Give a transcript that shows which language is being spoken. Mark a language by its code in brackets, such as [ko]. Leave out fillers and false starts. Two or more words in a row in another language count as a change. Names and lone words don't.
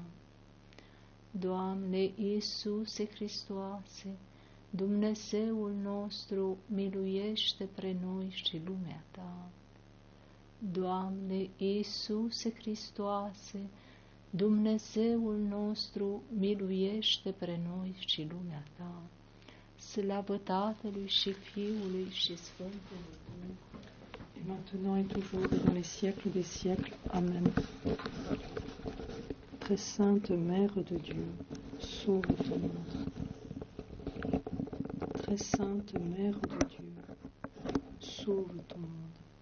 [ro] Doamne Iisuse Hristoase, Dumnezeul nostru, miluiește pe noi și lumea ta. Doamne Iisuse Hristoase, Dumnezeul nostru, miluiește pe noi și lumea ta. Slavă Tatălui și Fiului și Sfântului Duh. [fr] Et maintenant et toujours et dans les siècles des siècles. Amen. Très sainte Mère de Dieu, sauve ton monde. Très sainte Mère de Dieu, sauve ton monde.